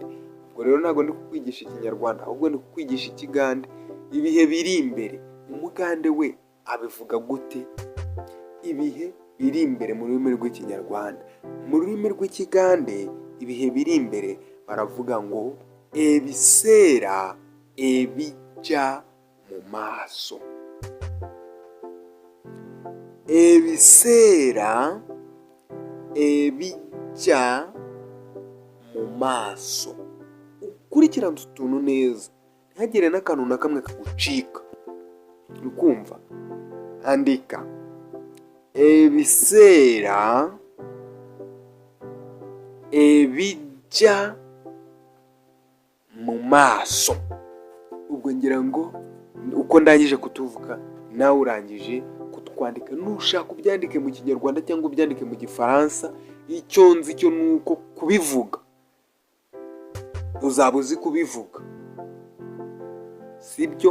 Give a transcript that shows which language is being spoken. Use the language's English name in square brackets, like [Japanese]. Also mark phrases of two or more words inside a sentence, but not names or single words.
[Kinyarwanda] Ubwo rero ntabwo ndi kukwigisha ikinyarwanda, ahubwo ndi kukwigisha ikigande. Ibihe biri imbere, umugande we abivuga gute? Ibihe biri imbere mu rurimi rw'ikinyarwanda. Mu rurimi rw'ikigande ibihe biri imbere baravuga ngo [Ganda] ebisera ebijja mu maaso. Ebisera ebijja mu maaso. [Kinyarwanda] Ukurikirana utuntu neza, ntihagire n'akantu na kamwe kagucika. Ukumva? [Ganda] Andika ebisera ebijja mu maaso. [Kinyarwanda] Ubwo ngira ngo uko ndangije kutuvuga nawe urangije kutwandika. Nushaka ubyandike mu kinyarwanda cyangwa ubyandike mu gifaransa, icyo nzi cyo ni uko kubivuga uzaba uzi kubivuga, sibyo?